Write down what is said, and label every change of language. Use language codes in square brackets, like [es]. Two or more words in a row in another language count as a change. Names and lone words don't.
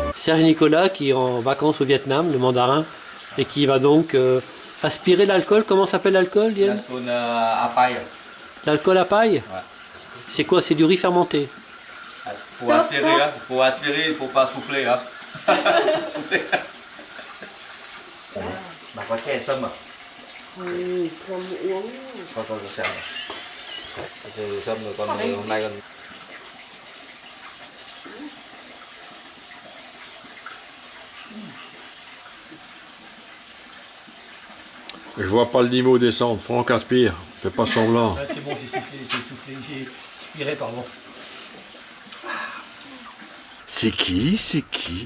[fr] Serge Nicolas qui est en vacances au Vietnam, le mandarin, et qui va donc aspirer l'alcool. Comment s'appelle l'alcool, Yann? L'alcool à paille. L'alcool à paille? Ouais. C'est quoi? C'est du riz fermenté. Pour aspirer, hein. Pour aspirer, il ne faut pas souffler. Hein. Souffler. [vi] Bà có chè sâm à? Không uống. Con xem nào. Chè sâm rồi con hôm nay con. [fr] Je vois pas le Nimo descendre. Franck aspire. Fais pas semblant. Ah, c'est bon, j'ai expiré, pardon. C'est qui? C'est qui?